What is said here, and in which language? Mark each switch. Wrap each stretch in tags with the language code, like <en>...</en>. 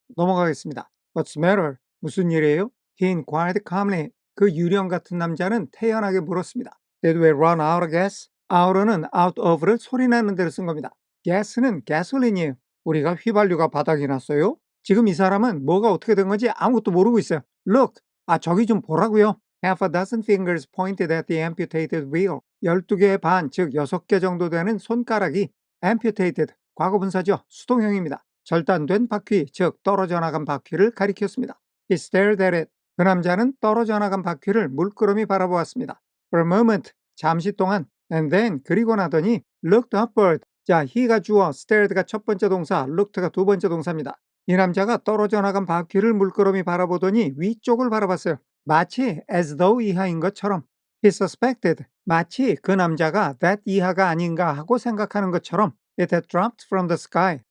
<en>넘어가겠습니다. What's the matter?</en> <ko>무슨 일이에요?</ko> <en>He inquired calmly.</en> <ko>그 유령 같은 남자는 태연하게 물었습니다.</ko> <en>Did we run out of gas?</en> <ko>out는 out of를 소리나는 대로 쓴 겁니다. gas는 gasoline이에요. 우리가 휘발유가 바닥이 났어요? 지금 이 사람은 뭐가 어떻게 된 건지 아무것도 모르고 있어요.</ko> <en>Look!</en> <ko>저기 좀 보라고요.</ko> <en>Half a dozen fingers pointed at the amputated wheel.</en> <ko>12개의 반, 즉 6개 정도 되는 손가락이 amputated, 과거분사죠. 수동형입니다. 절단된 바퀴, 즉 떨어져 나간 바퀴를 가리켰습니다.</ko> <en>He stared at it.</en> <ko>그 남자는 떨어져 나간 바퀴를 물끄러미 바라보았습니다.</ko> <en>For a moment,</en> <ko>잠시 동안,</ko> <en>and then,</en> <ko>그리고 나더니</ko> <en>looked upward.</en> <ko>자, he가 주어, stared가 첫 번째 동사, looked가 두 번째 동사입니다. 이 남자가 떨어져 나간 바퀴를 물끄러미 바라보더니 위쪽을 바라봤어요. 마치</ko> <en>as though</en> <ko>이하인 것처럼.</ko> <en>He suspected.</en> <ko>마치 그 남자가 that 이하가 아닌가 하고 생각하는 것처럼</ko> <en>it had dropped from the sky.</en>